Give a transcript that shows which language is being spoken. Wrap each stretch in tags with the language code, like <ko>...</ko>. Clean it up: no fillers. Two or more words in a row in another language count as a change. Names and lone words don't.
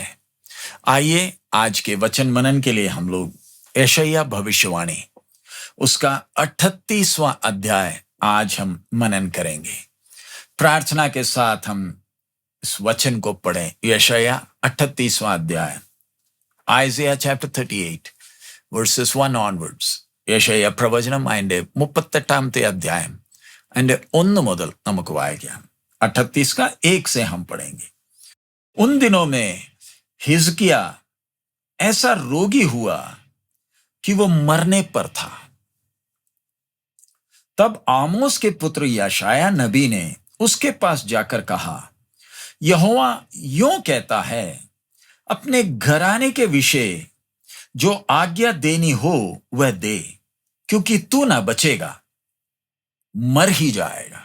<hi>आइए आज के वचन मनन के लिए हम लोग यशायाह भविष्यवाणी उसका 38वां अध्याय आज हम मनन करेंगे। प्रार्थना के साथ हम इस वचन को पढ़ें। यशायाह 38वां अध्याय,</hi> <en>Isaiah chapter 38 verses 1 onwards.</en> <ml>യശയ്യാ പ്രവചനം അതിന്റെ 38ാമത്തെ അധ്യായം അതിന്റെ 1 മുതൽ നമുക്ക് വായിക്കാം।</ml> <hi>38 का 1 से हम पढ़ेंगे। उन दिनों में हिजकिया ऐसा रोगी हुआ कि वो मरने पर था। तब आमोस के पुत्र यशायाह नबी ने उसके पास जाकर कहा, यहोवा यूं कहता है, अपने घराने के विषय जो आज्ञा देनी हो वह दे, क्योंकि तू ना बचेगा, मर ही जाएगा।</hi>